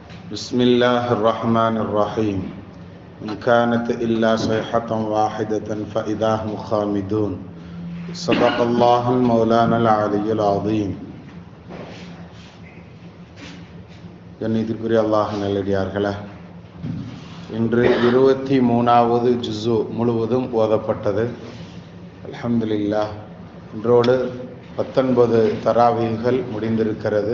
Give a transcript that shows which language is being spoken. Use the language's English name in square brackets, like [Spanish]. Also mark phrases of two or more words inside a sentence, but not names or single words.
[Arabic] بسم الله الرحمن الرحيم إن كانت إلا صيحة واحدة فإذا هم خامدون صدق الله المولانا العلي العظيم. [Tamil] கண்ணியத்திற்குரிய அல்லாஹ் நல்லடியார்களே, இன்று 23வது ஜுஸு முழுவதும் ஓதப்பட்டது. அல்ஹம்துலில்லாஹ். இன்றோடு 19 தராவீகள் முடிந்திருக்கிறது.